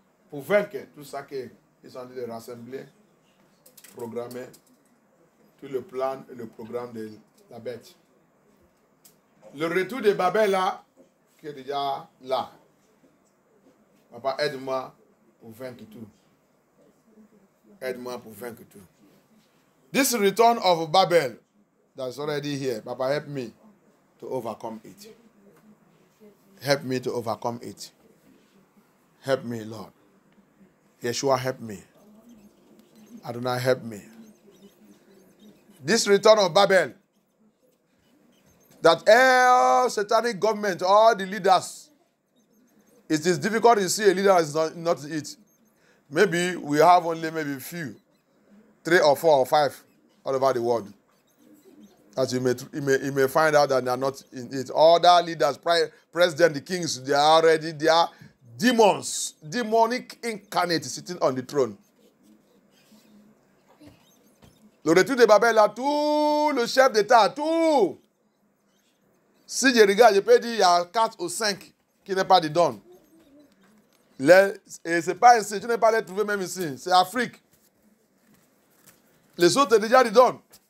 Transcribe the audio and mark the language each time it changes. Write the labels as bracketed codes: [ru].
[fr] Pour vaincre tout ça qu'ils sont en train de rassembler, programmer, tout le plan et le programme de la bête. Le retour de Babel là, qui est déjà là. Papa, aide-moi pour vaincre tout. Aide-moi pour vaincre tout. [en] This return of Babel that's already here, Papa, help me to overcome it. Help me to overcome it. Help me, Lord. Yeshua, help me. Adonai, help me. This return of Babel, that all satanic government, all the leaders, it is difficult to see a leader is not it. Maybe we have only maybe few, 3 or 4 or 5 all over the world. As you may find out that they are not in it. All the leaders, president, the kings, they are demons, demonic incarnate sitting on the throne. [fr] Le retour de Babel, là, tout le chef d'État, tout. Si je regarde, je peux dire il y a 4 ou 5 qui n'est pas dedans. Et c'est pas ici, tu n'es pas les trouver même ici, c'est Afrique. Les autres déjà dedans.